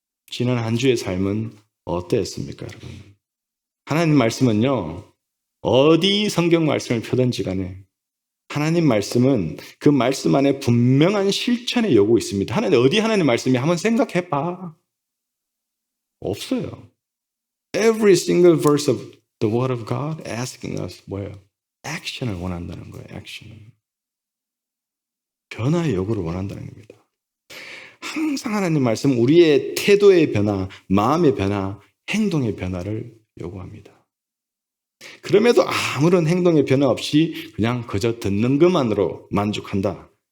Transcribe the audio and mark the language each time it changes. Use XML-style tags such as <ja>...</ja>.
<ko>지난 한 주의 삶은 어땠습니까, 여러분? 하나님 말씀은요, 어디 성경 말씀을 펴든지 간에 하나님 말씀은 그 말씀 안에 분명한 실천의 요구 있습니다. 어디 하나님 말씀이 한번 생각해봐. 없어요.</ko> <en>Every single verse of the word of God asking us</en> <ko>뭐예요? 액션을 원한다는 거예요. 액션. 변화의 요구를 원한다는 겁니다. 항상 하나님 말씀 우리의 태도의 변화, 마음의 변화, 행동의 변화를 요구합니다. 그럼에도 아무런 행동의 변화 없이 그냥 그저 듣는 것만으로 만족한다.</ko>